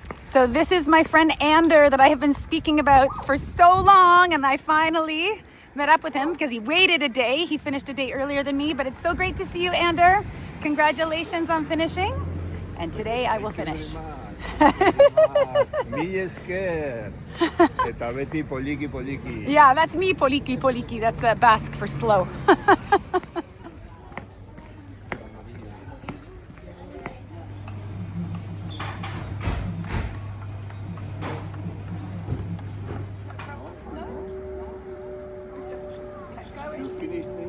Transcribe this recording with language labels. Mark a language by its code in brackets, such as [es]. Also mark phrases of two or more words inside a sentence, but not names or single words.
[en] So this is my friend Ander that I have been speaking about for so long, and I finally met up with him because he waited a day. He finished a day earlier than me, but it's so great to see you, Ander. Congratulations on finishing. And today I will finish. Me scared. [eu] Eta beti poliki poliki. [en] Yeah, that's me, [eu] poliki poliki. [en] That's Basque for slow. You finished it?